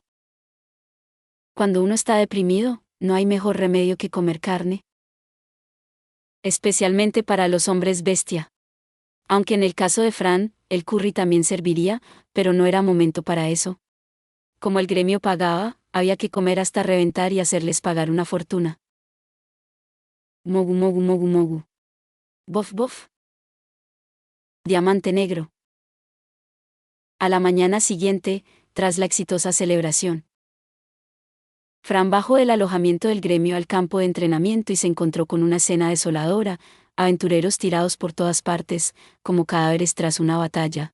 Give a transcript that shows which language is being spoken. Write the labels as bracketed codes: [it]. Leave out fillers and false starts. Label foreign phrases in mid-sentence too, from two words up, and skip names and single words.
[es] Cuando uno está deprimido, no hay mejor remedio que comer carne. Especialmente para los hombres bestia. Aunque en el caso de Fran, el curry también serviría, pero no era momento para eso. Como el gremio pagaba, había que comer hasta reventar y hacerles pagar una fortuna. Mogu mogu mogu mogu. Bof bof. Diamante negro. A la mañana siguiente, tras la exitosa celebración, Fran bajó del alojamiento del gremio al campo de entrenamiento y se encontró con una escena desoladora, aventureros tirados por todas partes, como cadáveres tras una batalla.